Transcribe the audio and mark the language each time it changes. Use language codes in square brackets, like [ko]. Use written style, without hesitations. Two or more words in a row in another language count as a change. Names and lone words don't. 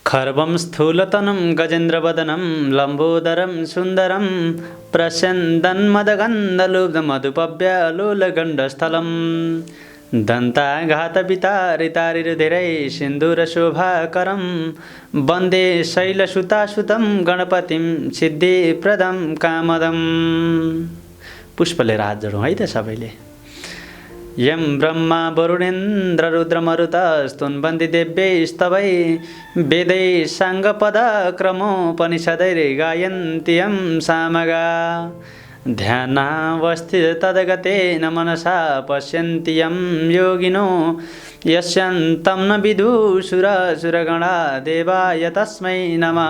[sa] खर्वं स्थूलतनं गजेन्द्रवदनं लम्बोदरं सुन्दरं प्रस्यन्दन्मदगन्धलुब्धमधुपव्यलोलगण्डस्थलं दन्ताघातवितारितारिर्धीरै सिन्दूरशोभाकरं वन्दे शैलसुतासुतं गणपतिं सिद्धिप्रदं कामदम्। [ne] पुष्पले हात जोडौँ है त सबैले। [sa] यं ब्रह्मा वरुणेन्द्र रुद्रमरुतस्तुन्वन्ति देव्यैस्तवै वेदै साङ्गपदक्रमोपनिषदैर्गायन्ति यं सामगा ध्यानावस्थित तद्गतेन मनसा पश्यन्ति यं योगिनो यस्यान्तं न विदुषुरसुरगणा देवाय तस्मै नमः।